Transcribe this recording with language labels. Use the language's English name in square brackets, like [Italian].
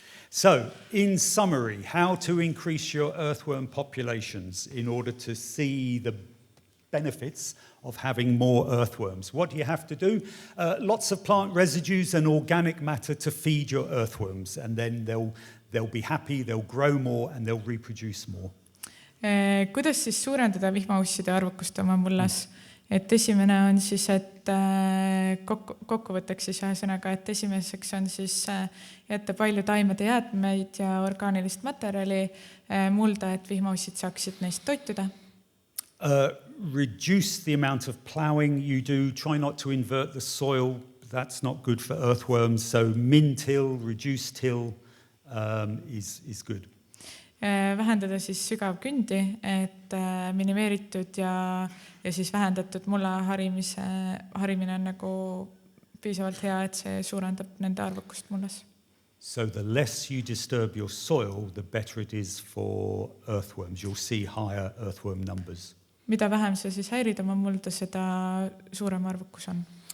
[English] So, in summary, how to increase your earthworm populations in order to see the benefits of having more earthworms. What do you have to do? Lots of plant residues and organic matter to feed your earthworms, and then they'll be happy, they'll grow more, and they'll reproduce more. [Estonian] Kuidas siis suurendada vihmausside arvukust oma mullas? Et esimene on siis, et kokkuvõtteks siis ühesõnaga, et esimeseks on siis jätta palju taimede jäätmeid ja orgaanilist materjali mulda, et vihmaussid saaksid neist toituda. [English] Reduce the amount of plowing you do. Try not to invert the soil. That's not good for earthworms. So min-till, reduced till is good. [Estonian] Vähendada siis sügav kündi, et minimeeritud ja siis vähendatud mulla harimine on nagu piisavalt hea, et see suurendab nende arvukust mullas. [English] So the less you disturb your soil, the better it is for earthworms. You'll see higher earthworm numbers. [Estonian] Mida vähem sa siis häirid oma mulda, seda suurem arvukus on.